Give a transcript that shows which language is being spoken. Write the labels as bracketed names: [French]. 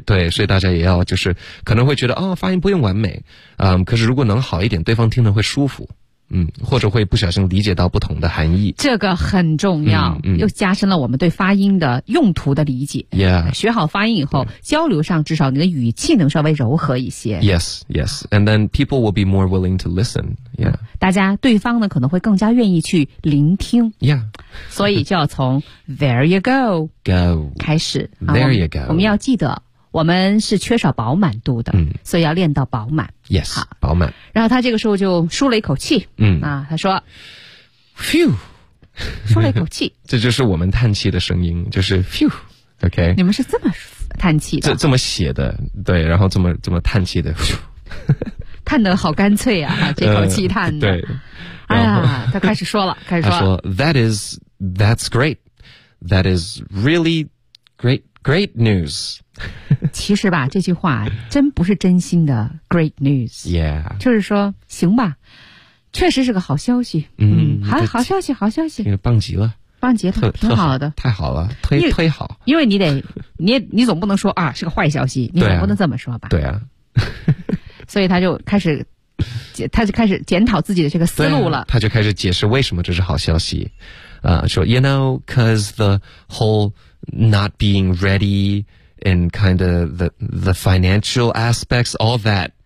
[Chinese] 所以大家也要就是可能会觉得哦，发音不用完美，可是如果能好一点，对方听得会舒服，或者会不小心理解到不同的含义。这个很重要，又加深了我们对发音的用途的理解。 [English] Yeah, [Chinese] 学好发音以后，交流上至少你的语气能稍微柔和一些。 [English] Yes, yes, and then people will be more willing to listen. Yeah, [Chinese] 大家对方呢可能会更加愿意去聆听。 [English] Yeah, [Chinese] 所以就要从 [English] There you go, go [Chinese] 开始。 [English] There you go, [Chinese] 我们要记得。我们是缺少饱满度的，所以要练到饱满。 Yes, 饱满。然后他这个时候就舒了一口气，他说 ,phew, 舒了一口气。这就是我们叹气的声音，就是 phew, OK。你们是这么叹气的。这么写的，对，然后这么叹气的 phew。叹得好干脆啊，这口气叹的。对。哎呀，他开始说了，开始说。他说 [English] that's great, that is really great, great news. [Chinese] 其实吧，这句话真不是真心的 [English] great news。 Yeah. [Chinese] 就是说行吧，确实是个好消息。好消息，好消息。这个棒极了。棒极了，挺好的。太好了，推好。因为你总不能说啊是个坏消息，你总不能这么说吧。对啊。所以他就开始检讨自己的这个思路了。啊、他就开始解释为什么这是好消息。说 [English] ,you know, cause the whole not being ready,and kind of the financial aspects, all that.